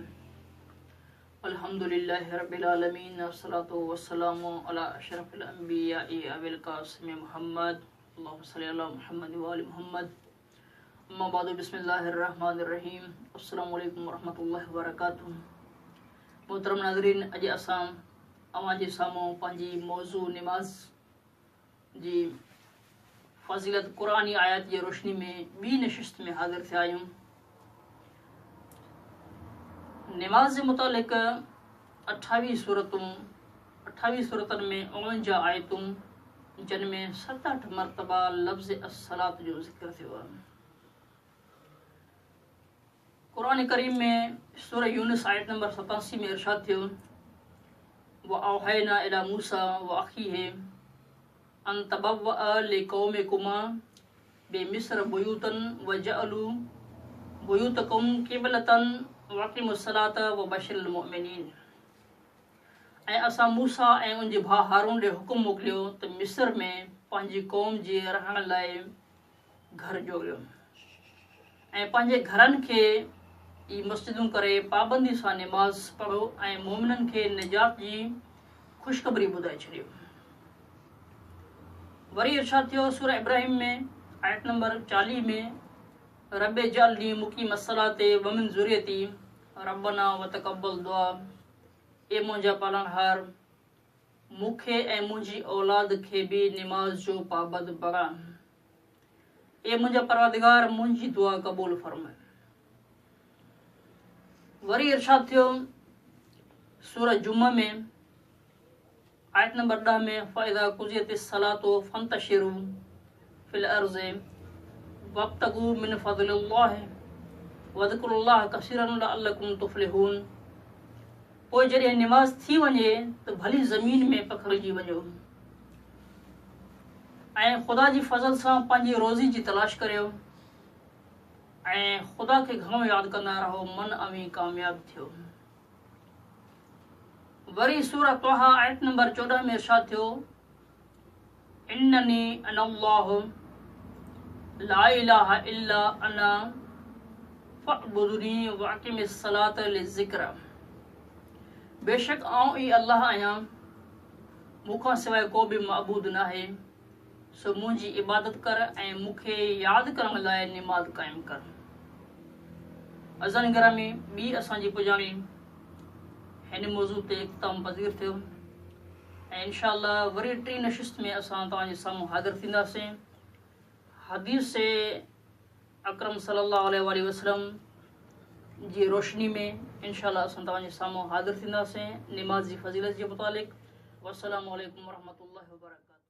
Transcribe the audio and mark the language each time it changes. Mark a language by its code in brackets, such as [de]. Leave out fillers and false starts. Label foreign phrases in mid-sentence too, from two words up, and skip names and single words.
[ar] الحمد لله رب العالمين والصلاة والسلام على أشرف الأنبياء أبي القاسم محمد اللهم صل على محمد وآل محمد. أما بعد بسم الله الرحمن الرحيم. السلام عليكم ورحمة الله وبركاته. [sd] मोहतरम नाज़रीन, अॼु असां अवां जे साम्हूं पंहिंजी मौज़ू निमाज़ जी फ़ज़ीलत क़ुरानी आयत जी रोशनी में ॿी नशिस्त में हाज़िर थिया आहियूं। निमाज़ जे मुतालिक़ 28 सूरतनि में 49 आयतूं जिन में 7-8 मरतबा लफ़्ज़ अस्सलात जो ज़िक्र थियो आहे। कुरान करीम में सूरह यूनुस आयत नंबर 87 में इरशाद थियो, [ar] وأوحينا إلى موسى وأخيه أن تبوآ لقومكما بمصر بيوتا واجعلوا بيوتكم قبلة وأقيموا الصلاة وبشر المؤمنين. [sd] ऐं असां मूसा ऐं उनजे भाउ हारून ॾे हुकुम मोकिलियो त मिस्र में पंहिंजी क़ौम जे रहण लाइ घर जोड़ियो ऐं पंहिंजे घरनि खे ई मस्जिदूं करे पाबंदी सां निमाज़ पढ़ो ऐं मोमिननि खे निजात जी ख़ुशख़बरी ॿुधाए छॾियो। वरी इरशाद थियो सूरह इब्राहिम में आयत नंबर 40 में, [ar] رب اجعلني مقيم الصلاة ومن ذريتي ربنا وتقبل دعاء. [sd] ए मुंहिंजा पालनहार, मूंखे ऐं मुंहिंजी औलाद खे बि निमाज़ जो पाबंद बणा। ए मुंहिंजा परवरदिगार, मुंहिंजी दुआ क़बूल फरमाए। वरी इरशाद थियो सूरह जुमा में आयत नंबर 10 में, [ar] فإذا قضيت الصلاة فانتشروا في الأرض وابتغوا من فضل الله واذكروا الله كثيرا لعلكم تفلحون. [sd] पोइ जॾहिं निमाज़ थी वञे त भली ज़मीन में पखिड़िजी वञो ऐं ख़ुदा जी फ़ज़ल सां पंहिंजी रोज़ी जी तलाश करियो ऐं ख़ुदा खे घणो यादि कंदा रहो, मन अमी कामयाब थियो। वरी सूरह तोहा आयत नंबर 14 में इरशाद थियो, [ar] إنني أنا الله لا إله إلا أنا فاعبدني وأقم الصلاة لذكري. [sd] बेशक आऊं ई अल्लाह आहियां, मूंखां सवाइ को बि मअबूद न आहे, सो मुंहिंजी इबादत कर ऐं मूंखे यादि करण लाइ निमाज़ क़ाइमु कर। अज़ान ग्रामी, ॿी असांजी पुॼाणी हिन मौज़ू ते इख़्तिताम पज़ीर थियो ऐं इंशाअल्लाह वरी टी नशिस्त में असां तव्हांजे साम्हूं हाज़िर थींदासीं। हदीस अकरम [ar] صلى الله عليه وسلم [sd] जी रोशनी में इंशाअल्लाह असां तव्हांजे साम्हूं हाज़िर थींदासीं निमाज़ जी फ़ज़ीलत जे मुतालिक़। [ar] والسلام عليكم ورحمة الله وبركاته.